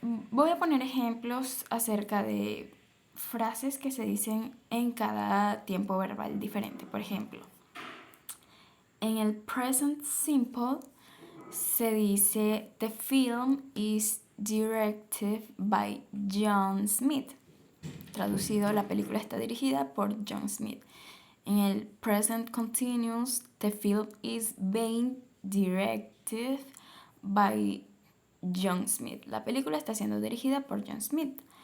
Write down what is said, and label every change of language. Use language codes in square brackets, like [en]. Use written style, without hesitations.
[es] Voy a poner ejemplos acerca de frases que se dicen en cada tiempo verbal diferente. Por ejemplo, en el present simple se dice [en] "The film is directed by John Smith". [es] Traducido, la película está dirigida por John Smith. En el present continuous, [en] "The film is being directed by John Smith". [es] La película está siendo dirigida por John Smith.